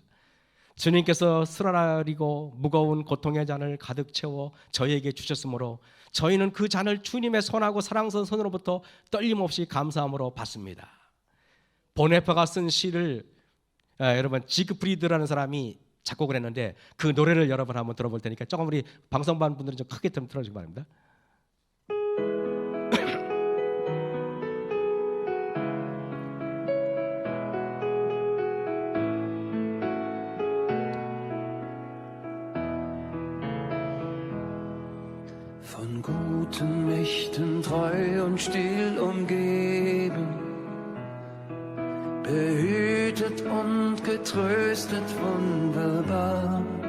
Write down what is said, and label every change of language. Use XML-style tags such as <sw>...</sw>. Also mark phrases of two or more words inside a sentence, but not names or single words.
<ko>주님께서 쓰라리고 무거운 고통의 잔을 가득 채워 저희에게 주셨으므로 저희는 그 잔을 주님의 선하고 사랑스러운 손으로부터 떨림없이 감사함으로 받습니다. 보네퍼가 쓴 시를 여러분 지그프리드라는 사람이 작곡을 했는데 그 노래를 여러분 한번 들어볼 테니까 조금 우리 방송반 분들은 좀 크게 좀 틀어주시기 바랍니다.</ko> <de>Von guten Mächten treu und still umgeben, behütet und getröstet wunderbar.</de>